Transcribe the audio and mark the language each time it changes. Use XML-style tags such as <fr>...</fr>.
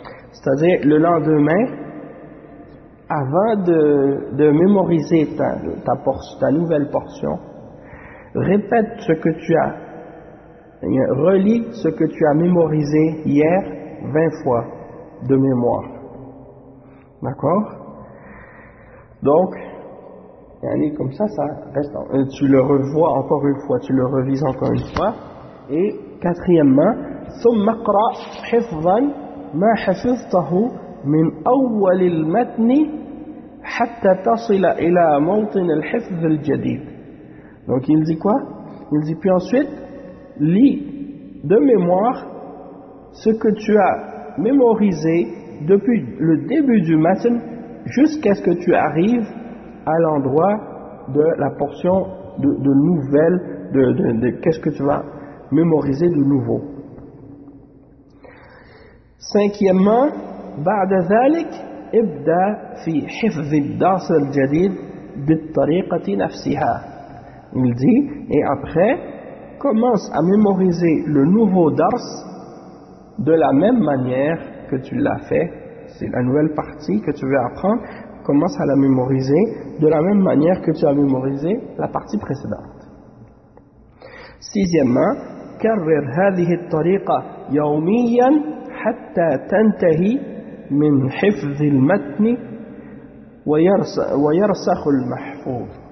<fr>C'est-à-dire le lendemain, avant de mémoriser ta nouvelle portion, répète ce que tu as, relis ce que tu as mémorisé hier 20 fois de mémoire. D'accord. Donc, comme ça, ça reste. Tu le revois encore une fois, tu le revises encore une fois. Et quatrièmement,</fr> <ar>ثم اقرأ حفظا ما حفظته من أول المتن حتى تصل إلى موطن الحفظ الجديد.</ar> <fr>Donc, il dit quoi? Il dit puis ensuite, lis de mémoire ce que tu as mémorisé depuis le début du matin jusqu'à ce que tu arrives à l'endroit de la portion de nouvelle de qu'est-ce que tu vas mémoriser de nouveau. Cinquièmement,</fr> <ar>بعد ذلك ابدأ في حفظ الدرس الجديد بالطريقة نفسها.</ar> <fr>Il dit, et après commence à mémoriser le nouveau dars de la même manière que tu l'as fait, c'est la nouvelle partie que tu veux apprendre, commence à la mémoriser de la même manière que tu as mémorisé la partie précédente. Sixièmement,</fr> <ar>كرر هذه الطريقة يوميا حتى تنتهي من حفظ المتن ويرسخ المحفوظ.</ar>